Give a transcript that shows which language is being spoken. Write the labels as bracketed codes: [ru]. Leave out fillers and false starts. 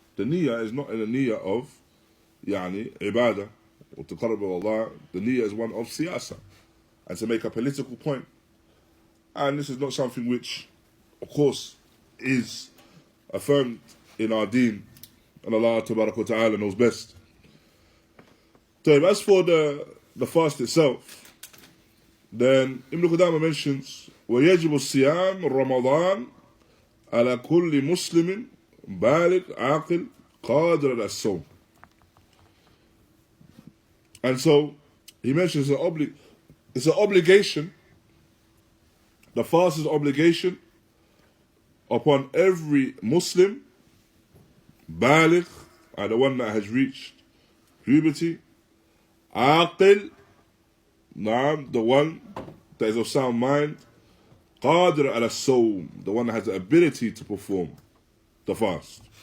[en] The niyyah is not in the niyyah of ibadah or taqarrub ila Allah. The niyyah is one of siyasa, and to make a political point. And this is not something which, of course, is affirmed in our deen, and Allah Tabaraka wa Ta'ala knows best. So as for the fast itself, then Ibn Qudāmah mentions [ar] وَيَجِبُ الصِّيَامُ رَمَضَانَ عَلَى كُلِّ مُسْلِمٍ بَالِغٍ عَاقِلٍ قَادِرٍ عَلَى الصَّوْمِ. [en] And so he mentions it's an obligation. The fast is an obligation upon every Muslim, baligh, the one that has reached puberty, aqil, the one that is of sound mind, qadir ala sawm, the one that has the ability to perform the fast.